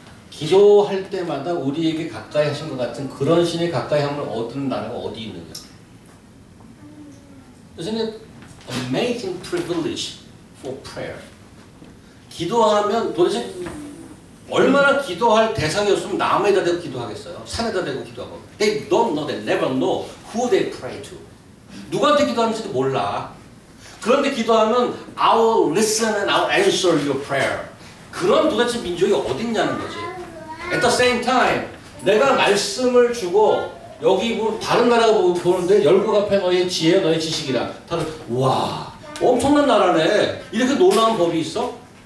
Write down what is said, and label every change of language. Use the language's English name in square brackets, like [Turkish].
[Korean] 기도할 때마다 우리에게 가까이 하신 것 같은 그런 신의 가까이 함을 얻는 나라가 어디 있느냐. [English] Isn't it amazing privilege for prayer? [Korean] 기도하면 도대체 얼마나 기도할 대상이었으면 나무에다 대고 기도하겠어요? 산에다 대고 기도하고. [English] They don't know, they never know who they pray to. [Korean] 누구한테 기도하는지도 몰라. 그런데 기도하면 [English] I will listen and I will answer your prayer. [Korean] 그런 도대체 민족이 어딨냐는 거지. [English] At the same time, [Korean] 내가 말씀을 주고 여기 뭐 다른 나라가 보는데 열국 앞에 너의 지혜, 너의 지식이라. 다들 와 엄청난 나라네. 이렇게 놀라운 법이 있어?